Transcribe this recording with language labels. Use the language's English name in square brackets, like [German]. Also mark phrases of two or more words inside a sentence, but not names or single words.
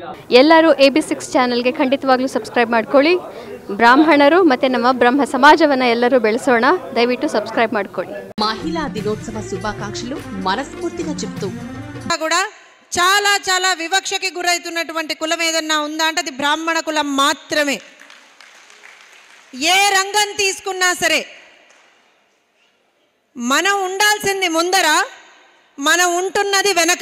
[Kannada] ಎಲ್ಲರೂ AB6 ಚಾನಲ್ಗೆ ಖಂಡಿತವಾಗ್ಲೂ ಸಬ್ಸ್ಕ್ರೈಬ್ ಮಾಡ್ಕೊಳ್ಳಿ. ಬ್ರಾಹ್ಮಣರು ಮತ್ತು ನಮ್ಮ ಬ್ರಹ್ಮ ಸಮಾಜವನ್ನು ಎಲ್ಲರೂ ಬೆಳೆಸೋಣ. ದಯವಿಟ್ಟು సబ్స్క్రైబ్ ಮಾಡ್ಕೊಳ್ಳಿ. [Telugu] మహిళా దినోత్సవ శుభాకాంక్షలు మనస్ఫూర్తిగా చెప్తూ కూడా చాలా చాలా వివక్షకి గురవుతున్నటువంటి కులం ఏదన్నా ఉందా అంటే అది బ్రాహ్మణ కులం మాత్రమే. ఏ రంగం తీసుకున్నా సరే మనం ఉండాల్సింది ముందర, మనం ఉంటున్నది వెనక.